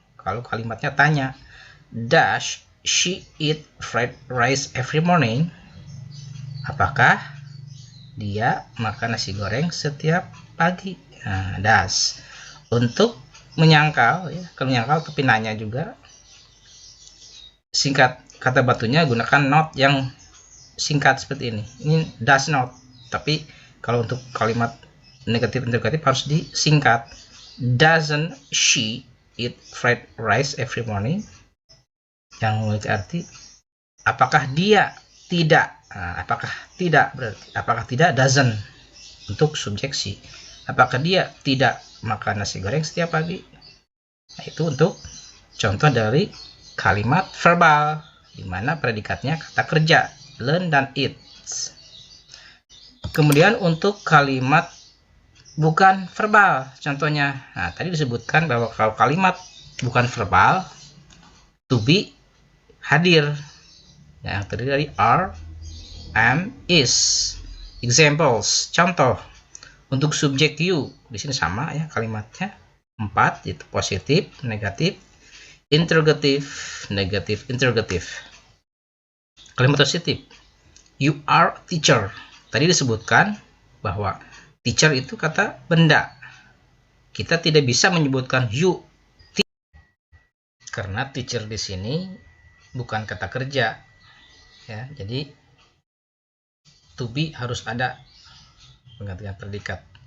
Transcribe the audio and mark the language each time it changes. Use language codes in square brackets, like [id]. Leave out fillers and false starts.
[id] Kalau kalimatnya tanya, [en] does she eat fried rice every morning? [id] Apakah dia makan nasi goreng setiap pagi? Nah, does. Untuk menyangkal, ya, kalau menyangkal tapi nanya juga, singkat kata bantunya gunakan not yang singkat seperti ini. Ini does not. Tapi kalau untuk kalimat negatif interrogatif harus disingkat. [en] Doesn't she eat fried rice every morning? [id] Yang memiliki arti apakah dia tidak. Nah, apakah tidak berarti apakah tidak doesn't untuk subjek she. Apakah dia tidak makan nasi goreng setiap pagi? Nah, itu untuk contoh dari kalimat verbal. di mana predikatnya kata kerja, learn dan eat. Kemudian untuk kalimat bukan verbal, contohnya, nah tadi disebutkan bahwa kalau kalimat bukan verbal, to be hadir, yang terdiri dari are, am, is. [en] Examples, [id] contoh. Untuk subjek you, di sini sama ya kalimatnya, 4, itu positif, negatif, interrogative, negatif, interrogative. Kalimat positif, [en] you are teacher. [id] Tadi disebutkan bahwa teacher itu kata benda. Kita tidak bisa menyebutkan you karena teacher di sini bukan kata kerja. Ya, jadi to be harus ada penggantian predikat.